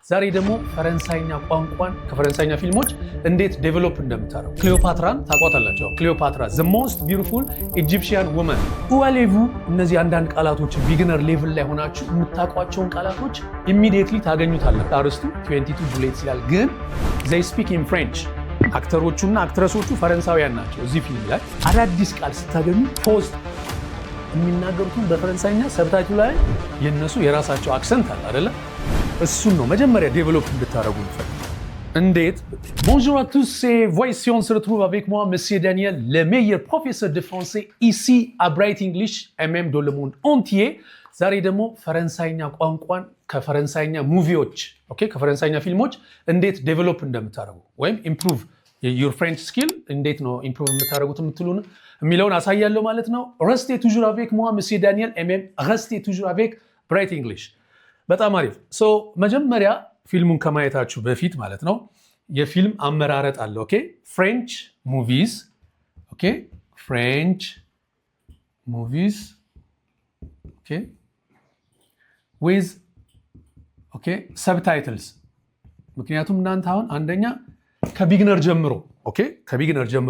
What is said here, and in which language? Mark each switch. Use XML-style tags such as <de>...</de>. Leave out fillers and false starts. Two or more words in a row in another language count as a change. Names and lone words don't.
<am>ዛሬ ደግሞ ፈረንሳይኛ ቋንቋን ከፈረንሳይኛ ፊልሞች እንዴት ዴቨሎፕ እንደምታረጉ። ክሊዮፓትራን ታቋታላችሁ። ክሊዮፓትራ</am> <en>the most beautiful Egyptian woman</en> <am>ኡዋሌቭ። እነዚህ አንዳንድ ቃላቶች</am> <en>beginner level</en> <am>ላይ ሆናችሁ የምታውቋቸውን ቃላቶች ኢሚዲየትሊ ታገኙታላችሁ። አርስቱ 22 ቡሌትስ ይላል፣ ግን</am> <en>they speak in French።</en> <am>አክተሮቹና አክትረሶቹ ፈረንሳውያን ናቸው። እዚህ ፊልም ላይ አዳዲስ ቃል ስታገኙ ፖስት የሚናገሩትን በፈረንሳይኛ ሰብታይትሉ ላይ የነሱ የራሳቸው አክሰንት አለ አይደለ? እሱን ነው መጀመሪያ ዴቨሎፕ እንድታረጉ እንፈልግ። እንዴት?</am> <fr>Bonjour à tous, c'est voici on se retrouve avec moi monsieur Daniel, le meilleur professeur de français ici à Bright English et même dans le monde entier.</fr> <am>ዛሬ ደግሞ ፈረንሳይኛ ቋንቋን ከፈረንሳይኛ ሙቪዎች ኦኬ ከፈረንሳይኛ ፊልሞች እንዴት ዴቨሎፕ እንደምታረጉ ወይም</am> <en>improve your French skill</en> <am>እንዴት ነው ኢምፕሩቭ የምታረጉት የምትሉን የሚለውን አሳያለሁ ማለት ነው።</am> <fr>Restez toujours avec moi monsieur Daniel et même restez toujours avec Bright English።</fr> <am>በጣም አሪፍ። ሶ መጀመሪያ ፊልሙን ከማየታችሁ በፊት ማለት ነው የፊልም አመራረጥ አለ። ኦኬ</am> <en>French movies okay French movies okay with okay subtitles።</en> <am>ምክንያቱም እናንተ አሁን አንደኛ ከቢግነር ጀምሮ ኦኬ ከቢግነር ጀምሮ</am>